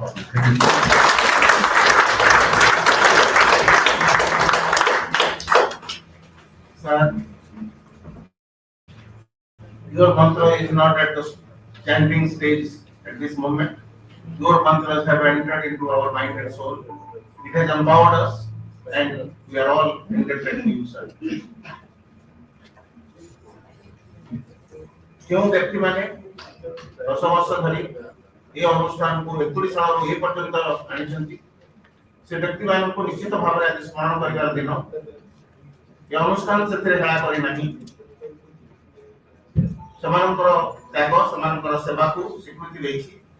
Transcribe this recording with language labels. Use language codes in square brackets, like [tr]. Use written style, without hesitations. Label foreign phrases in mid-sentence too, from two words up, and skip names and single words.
[en] Sir, your mantra is not at the chanting stage at this moment. Your mantras have entered into our mind and soul. It has empowered us, and we are all indebted to you, sir. [or] କ୍ୟୋଁ ବ୍ୟକ୍ତି ମାନେ 10 ବର୍ଷ ଧରି ଏ ଅନୁଷ୍ଠାନକୁ 41 ସାଳରୁ ଏ ପର୍ଯ୍ୟନ୍ତ ଆଣିଛନ୍ତି ସେ ବ୍ୟକ୍ତିମାନଙ୍କୁ ନିଶ୍ଚିତ ଭାବରେ ଆଜି ସ୍ମରଣ କରିବାର ଦିନ। ଏ ଅନୁଷ୍ଠାନ ସେଥିରେ ହେଳା କରିନାହିଁ। ସେମାନଙ୍କର ତ୍ୟାଗ ସେମାନଙ୍କର ସେବାକୁ ସ୍ୱୀକୃତି ଦେଇଛି।